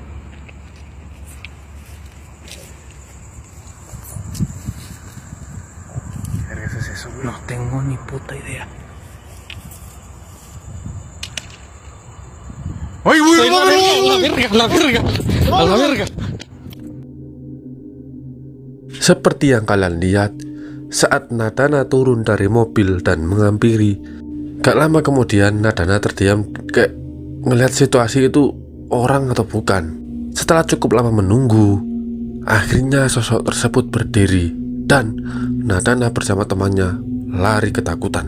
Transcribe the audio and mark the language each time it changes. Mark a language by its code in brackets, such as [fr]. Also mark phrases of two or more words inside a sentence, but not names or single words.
[es] ¿Qué vergas es eso, güey? No tengo ni puta idea. ¡Ay, güey! A la verga. [id] Seperti yang kalian lihat, saat Nadana turun dari mobil dan menghampiri, gak lama kemudian Nadana terdiam kayak ngelihat situasi itu orang atau bukan. Setelah cukup lama menunggu, akhirnya sosok tersebut berdiri dan Nadana bersama temannya lari ketakutan.